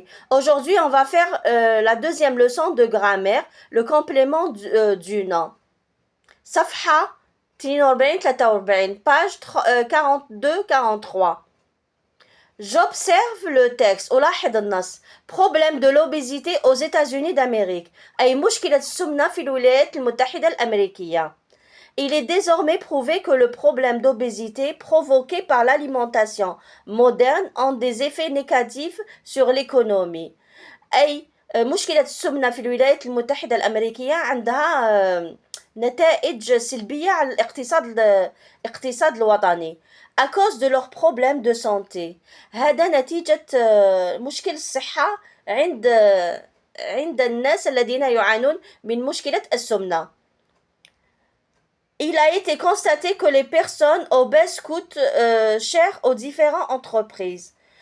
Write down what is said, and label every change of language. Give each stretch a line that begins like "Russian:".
French: Aujourd'hui, on va faire la deuxième leçon de grammaire, le complément du nom. Safha 42-43, page 42-43. J'observe le texte.
Arabic: ألاحظ النص.
French: Problème de l'obésité aux États-Unis d'Amérique.
Arabic: أي مشكلة السمنة في الولايات المتحدة الأمريكية.
French: Il est désormais prouvé que le problème d'obésité provoqué par l'alimentation moderne a des effets négatifs sur l'économie.
Arabic: أي مشكلة السمنة في الولايات المتحدة الأمريكية عندها نتائج سلبية على الاقتصاد الوطني
French: à cause de leurs problèmes de santé.
Arabic: هذا نتيجة مشكل الصحة عند الناس الذين يعانون من مشكلة السمنة.
French: Il a été constaté que les personnes obèses coûtent cher aux différentes entreprises.